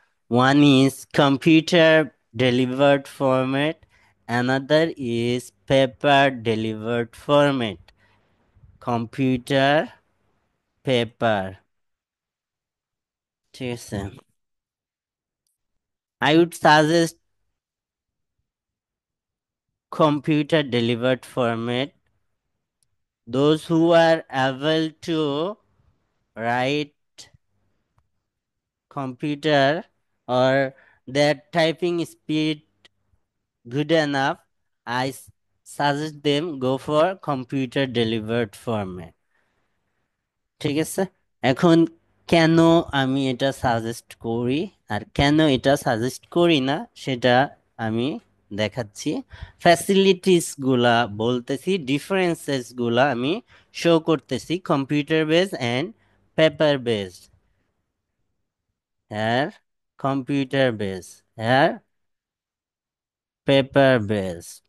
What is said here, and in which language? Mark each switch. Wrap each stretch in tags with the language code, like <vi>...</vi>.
<en>One is computer delivered format, another is paper delivered format. Computer, paper.</en> <bn>ঠিক আছে,</bn> <en>I would suggest computer delivered format. Those who are able to write computer or their typing speed good enough, suggest them go for computer delivered format.</en> <bn>ঠিক আছে, এখন কেন আমি এটা suggest করি আর কেন এটা সাজেস্ট করি না সেটা আমি দেখাচ্ছি। ফ্যাসিলিটিস গুলা বলতেছি, ডিফারেন্সেস গুলা আমি শো করতেছি।</bn> <en>Computer base and paper base. হ্যাঁ, computer base, হ্যাঁ, paper base.</en>